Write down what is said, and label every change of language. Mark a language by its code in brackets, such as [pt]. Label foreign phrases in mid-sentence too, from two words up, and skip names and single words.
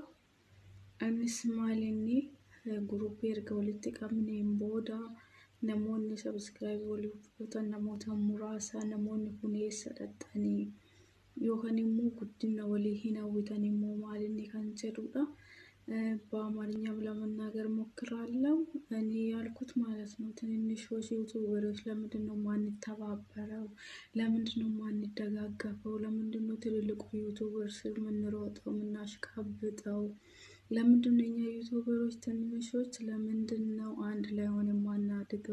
[om] Anis maalinni guruupii erga walitti qabneen booda namoonni subscribe waliif gootan namoota muraasa namoonni kun eessa dhaxxanii yookaan immoo guddina walii hin hawwitan immoo maalinni kan jedhudha. [am] በአማርኛም ለመናገር ሞክራለሁ እኔ ያልኩት ማለት ነው። ትንንሾች ዩቲዩበሮች ለምንድነው ማንተባበረው? ለምንድነው ማንደጋገፈው? ለምንድነው ትልልቁ ዩቲዩበር ስር ምንሮጠው ምናሽቃብጠው? ለምንድነው እኛ ዩቲዩበሮች ትንንሾች ለምንድነው አንድ ላይ ሆነን ማናድገው?